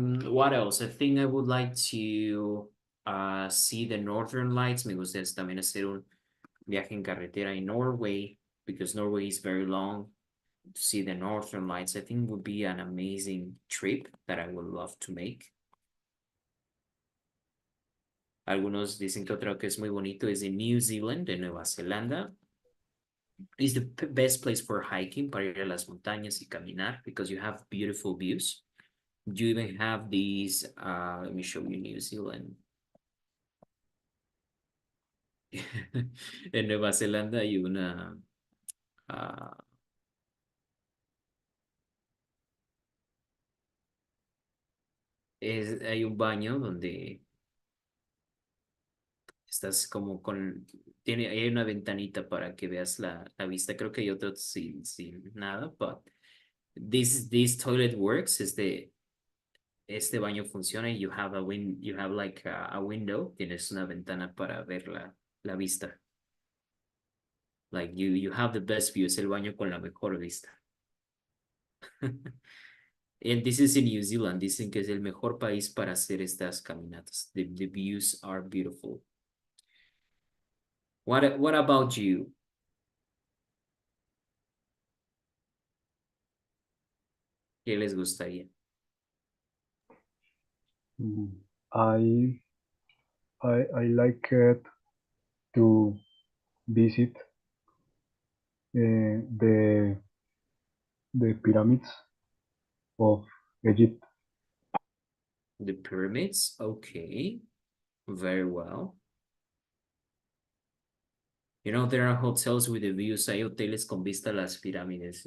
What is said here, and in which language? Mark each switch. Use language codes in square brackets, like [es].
[en] What else? I think I would like to see the Northern Lights. [es] Me gustaría también hacer un viaje en carretera in Norway, because Norway is very long. [en] To see the Northern Lights, I think would be an amazing trip that I would love to make. [es] Algunos dicen que otro que es muy bonito es en New Zealand, de Nueva Zelanda. [en] It's the best place for hiking, para ir a las montañas y caminar, because you have beautiful views. You even have these, let me show you New Zealand. [es] En Nueva Zelanda hay una, hay un baño donde estás como con, hay una ventanita para que veas la vista. Creo que hay otro sin nada, but this toilet works. Este baño funciona y you have like a window, tienes una ventana para ver la vista. Like you have the best view, es el baño con la mejor vista. [en] And this is in New Zealand. [es] Dicen que es el mejor país para hacer estas caminatas. [en] The views are beautiful. What about you? [es] ¿Qué les gustaría? [en] I like it to visit the pyramids of Egypt. The pyramids? Okay. Very well. You know, there are hotels with the views. [es] Hay hoteles con vista a las pirámides.